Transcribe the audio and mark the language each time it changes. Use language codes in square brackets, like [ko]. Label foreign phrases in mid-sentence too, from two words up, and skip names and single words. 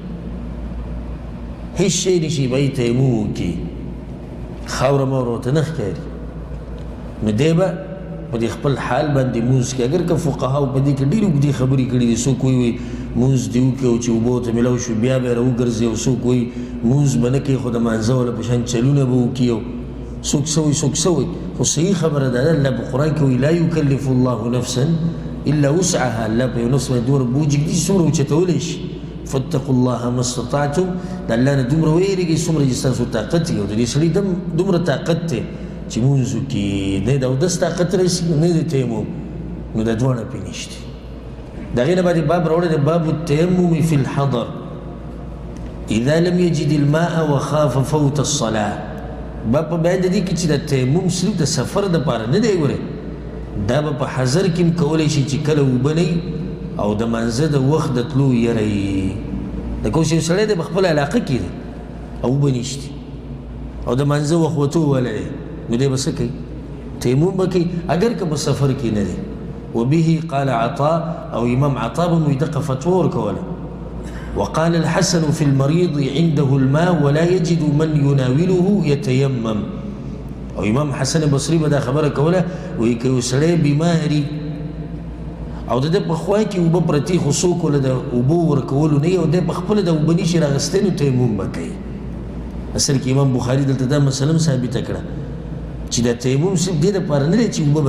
[ps] هېڅ شی نشي به یې تیمم وکړي خاوره موره ورته نه ښکاري نو دی به په دې خپل حال باندې مونځ کوي اگر که فقهاو په دې کې ډېرې اوږدې خبرې کړي دي څوک وایي مونځ دې وکړي او چې اوبه ورته میلاو شو بیا به یې راوګرځي او څوک وایي مونځ به نه کوي خو د مانځه والا په شان چلونه به وکړي او څوک څه وایي څوک څه وایي خو صحیح خبره ده الله په قرآن کې وایي [ar] لا یکلف الله نفسا الا وسعها [ps] الله په یو نفس باندې دومره بوج ږدي چې څومره اوچتولی شي [ar] فاتقوا الله ما استطعتم [ps] د الله نه دومره ویریږئ څومره چې ستاسو طاقت وي او د دې سړي دومره طاقت دی چې مونځ وکړي نه د اودس طاقت رسي نه د تیمم نو دا دواړه پرې نشته د هغې نه بعد باب راوړی دی [ar] باب التیمم فی الحضر اذا لم یجد الماء وخاف فوت الصلاه [ps] باب په بیان د دې کې چې د تیمم صرف د سفر دپاره نه دی ګورئ دا به په حضر کې هم کولی شي چې کله اوبه نه او د منځه د وخت د تلو یره یي د کوم چې یو سړی دی په خپله علاقه کې دی او اوبه نشتي او د منځه وخت وتو ولی دی نو دی به څه کوي تیمم به کوي اگر که په سفر کې نه دی [ar] وبه قال عطاء [ps] او امام عطاء به مو دقه فتوا ورکوله [ar] وقال الحسن في المريض عنده الماء ولا يجد من يناوله يتيمم [ps] او امام حسن بصري به دا خبره کوله وایي که یو سړی بیماري او د په خوا کې اوبه پرتې خو څوک له د اوبو ورکولو نه او د په خپله د اوبه نشي راغستی نو تیمم به کوي اصل کې امام بخاري دلته دا مسله ثابته کړه چې د تیمم صرف دې دپاره نه دی چې اوبه